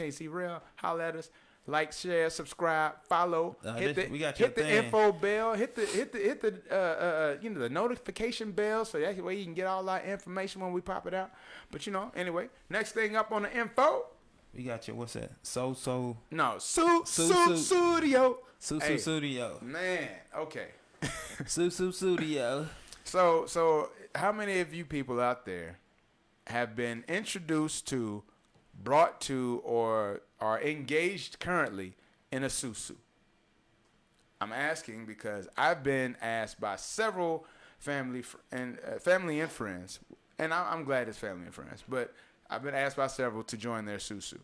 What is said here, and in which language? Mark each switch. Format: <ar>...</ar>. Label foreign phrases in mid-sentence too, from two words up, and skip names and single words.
<en>Can't see rail? Holla at us. Like, share, subscribe, follow. Hit the info bell. Hit the the notification bell, so that way you can get all our information when we pop it out. But anyway, next thing up on the info. We got you. What's that? Sou-Sou. No, Sou-Sou Studio. Sou-Sou Studio. Man, okay. Sou-Sou Studio. So how many of you people out there have been introduced to, brought to, or are engaged currently in a Sou-Sou? I'm asking because I've been asked by several family and friends, and I'm glad it's family and friends, but I've been asked by several to join their Sou-Sou.</en>